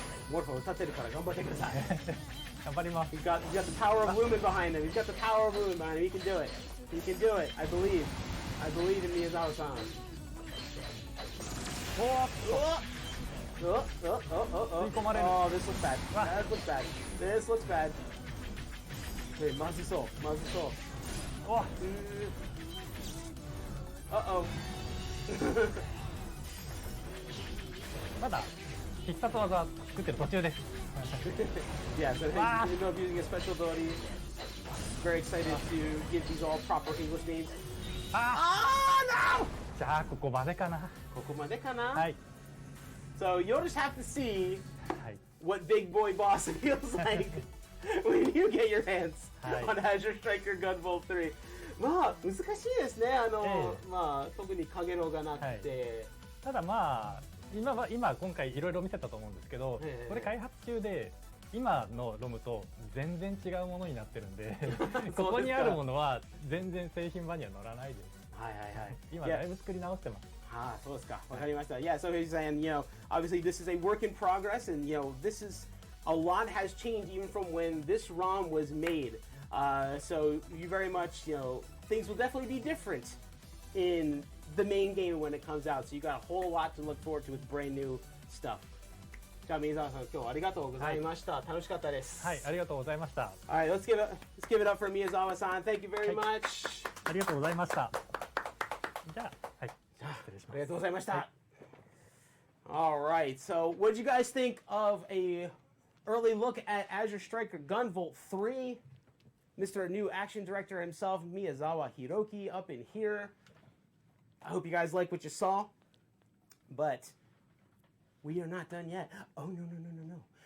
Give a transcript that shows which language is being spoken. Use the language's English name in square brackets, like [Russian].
[Japanese] Morpho, 立てるから頑張ってください。頑張ります。 [English] He's got the power of Lumen behind him. He's got the power of Lumen behind him. He can do it. He can do it. I believe. I believe in Miyazawa-san. Oh, this looks bad. That looks bad. This looks bad. Wait, [Japanese] まずそう。まずそう。 [English] Uh-oh. [Japanese] まだ必殺技作ってる途中です。 [English] Yeah, so I think Uno using a special ability. Very excited to give these all proper English names. Oh no! [Japanese] じゃあここまでかな。ここまでかな？はい。 [English] So you'll just have to see what Big Boy Boss feels like when you get your hands on Azure Striker Gunvault 3. [Japanese] まあ難しいですね。まあ特にカゲロウがなくて。ただまあ今回いろいろ見せたと思うんですけど、これ開発中で今のロムと全然違うものになってるんで、ここにあるものは全然製品版には載らないです。はいはいはい。今だいぶ作り直してます。 Ah, そうですか。わかりました。 [English] Yeah, so he's saying, you know, obviously this is a work in progress, and you know, this is a lot has changed even from when this ROM was made. So you very much, you know, things will definitely be different in the main game when it comes out. So you got a whole lot to look forward to with brand new stuff. [Japanese] じゃあ宮沢さん、今日はありがとうございました。楽しかったです。はい、ありがとうございました。 [English] Alright, let's give it up for Miyazawa-san. Thank you very much. [Japanese] ありがとうございました。じゃあ、はい。失礼します。ありがとうございました。 [English] Alright, so what did you guys think of a early look at Azure Striker Gunvault 3? Mr. New Action Director himself, Miyazawa Hiroki, up in here. I hope you guys like what you saw, but we are not done yet. Oh, no.